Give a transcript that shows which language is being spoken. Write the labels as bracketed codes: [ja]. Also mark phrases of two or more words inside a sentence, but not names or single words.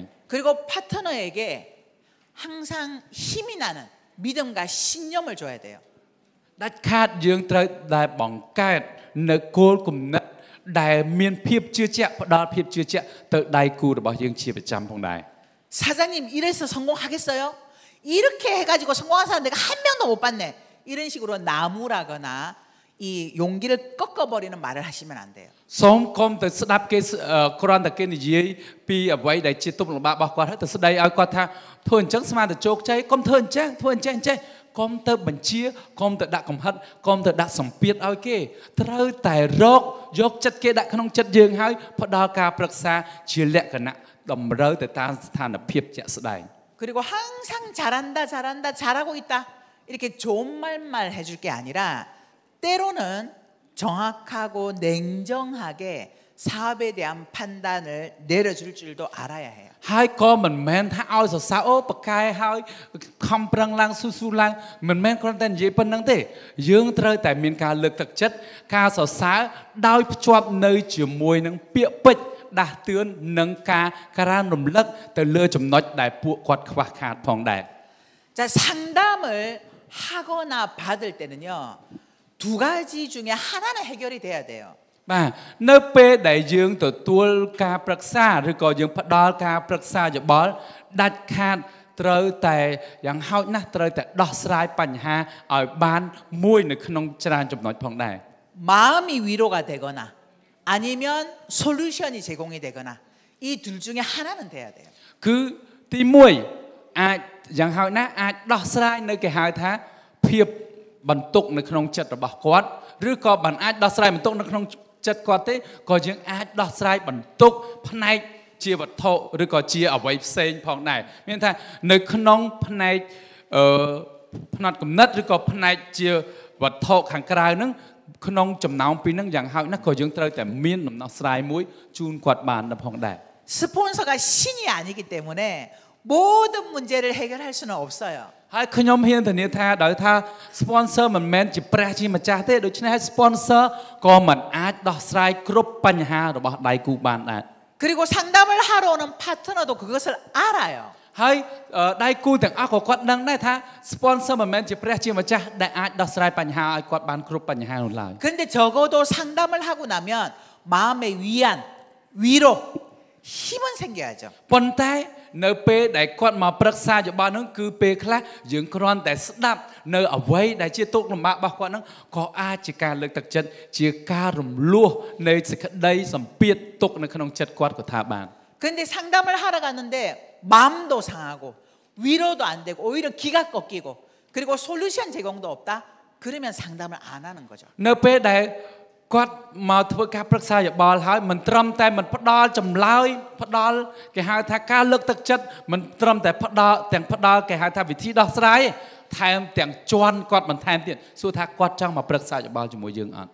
[ko] 그리고 파트너에게 항상 힘이 나는 믿음과 신념을 줘야 돼요. [km] ដាច់ខាតយើងត្រូវតែបង្កើតនៅគោលគំនិតដែលមានភាពជឿជាក់ផ្ដល់ភាពជឿជាក់ទៅដៃគូរបស់យើងជាប្រចាំផងដែរ [ko] 사장님 이래서 성공하겠어요? 이렇게 해가지고 성공한 사람 내가 한 명도 못 봤네. 이런 식으로 나무라거나 이 용기를 꺾어버리는 말을 하시면 안 돼요. [km] សូមកុំទៅស្ដាប់គេគ្រាន់តែគេនិយាយពីអ្វីដែលជាទុកលំបាករបស់គាត់ហើយទៅស្ដីឲ្យគាត់ថាធ្វើអញ្ចឹងស្មើតែជោគជ័យកុំធ្វើអញ្ចឹងកុំទៅបញ្ជាកុំទៅដាក់កំហិតកុំទៅដាក់សម្ពាធឲ្យគេត្រូវតែរកយកចិត្តគេដាក់ក្នុងចិត្តយើងហើយផ្ដល់ការប្រឹក្សាជាលក្ខណៈតម្រូវទៅតាមស្ថានភាពជាក់ស្ដែង [ko] 그리고 항상 잘하고 있다 이렇게 좋은 말만 해줄 게 아니라 때로는 정확하고 냉정하게 사업에 대한 판단을 내려줄 줄도 알아야 해요. [km] ហើយក៏មិនមែនថាឲ្យសរសើរអូបកែហើយខំប្រឹងឡើងស៊ូឡើងមិនមែនគ្រាន់តែនិយាយប៉ុណ្្នឹងទេយើងត្រូវតែមានការលើកទឹកចិត្តការសរសើរដោយភ្ជាប់នៅជាមួយនឹងពាក្យពេចន៍ដាស់តឿននិងការក្រើនរំលឹកទៅលើចំណុចដែលពួកគាត់ខ្វះខាតផងដែរ [ko] 자, 상담을 하거나 받을 때는요. 두 가지 중에 하나는 해결이 돼야 돼요. [km] បាទនៅពេលដែលយើងទទួលការប្រឹក្សាឬក៏យើងផ្ដល់ការប្រឹក្សាយោបល់ដាច់ខាតត្រូវតែយ៉ាងហោចណាស់ត្រូវតែដោះស្រាយបញ្ហាឲ្យបានមួយនៅក្នុងច្រើនចំណុចផងដែរ [ko] 마음이 위로가 되거나 아니면 솔루션이 제공이 되거나 이 둘 중에 하나는 돼야 돼요. [km] គឺទី1អាចយ៉ាងហោចណាស់អាចដោះស្រាយនៅគេហៅថាភាពបន្ទុកនៅក្នុងចិត្តរបស់គាត់ឬក៏បានអាចដោះស្រាយបន្ទុកនៅក្នុងចិត្តគាត់ទេក៏យើងអាចដោះស្រាយបន្ទុកផ្នែកជាវត្ថុឬក៏ជាអ្វីផ្សេងផងដែរមានថានៅក្នុងផ្នែកផ្នែកគំនិតឬក៏ផ្នែកជាវត្ថុខាងក្រៅហ្នឹងក្នុងចំណោមពីរហ្នឹងយ៉ាងហោចណាស់ក៏យើងត្រូវតែមានដំណោះស្រាយមួយជូនគាត់បានផងដែរ [ko] 스폰서가 신이 아니기 때문에 모든 문제를 해결할 수는 없어요. [km] ហើយខ្ញុំហ៊ានធានាថាដោយថា sponsor មិនមែនជាព្រះជាម្ចាស់ទេដូច្នេះហើយ sponsor ក៏មិនអាចដោះស្រាយគ្រប់បញ្ហារបស់ដៃគូបានដែរ [ko] 그리고 상담을 하러 오는 파트너도 그것을 알아요. [km] ហើយដៃគូទាំងអស់ក៏គាត់ដឹងដែរថា sponsor មិនមែនជាព្រះជាម្ចាស់ដែលអាចដោះស្រាយបញ្ហាឲ្យគាត់បានគ្រប់បញ្ហានោះឡើយ [ko] 그런데 적어도 상담을 하고 나면 마음의 위안, 위로, 힘은 생겨야죠. [km] ប៉ុន្តែនៅពេលដែលគាត់មកប្រឹក្សាយោបល់ហ្នឹងគឺពេលខ្លះយើងគ្រាន់តែស្ដាប់នៅអ្វីដែលជាទុក្ខលំបាករបស់គាត់ហ្នឹងក៏អាចជាការលើកទឹកចិត្តជាការរំលោះនៃសេចក្តីសម្ពាធទុក្ខនៅក្នុងចិត្តគាត់ក៏ថាបាន [ko] 근데 상담을 하러 갔는데 마음도 상하고 위로도 안 되고 오히려 기가 꺾이고 그리고 솔루션 제공도 없다. 그러면 상담을 안 하는 거죠. [km] នៅពេលដែលគាត់មកធ្វើការប្រឹក្សាយោបល់ហើយមិនត្រឹមតែមិនផ្ដល់ចម្លើយផ្ដល់គេហៅថាការលើកទឹកចិត្តមិនត្រឹមតែផ្ដល់គេហៅថាវិធីដោះស្រាយថែមទាំងជន់គាត់បន្ថែមទៀតសួរថាគាត់ចង់មកប្រឹក្សាយោបល់ជាមួយយើងអត់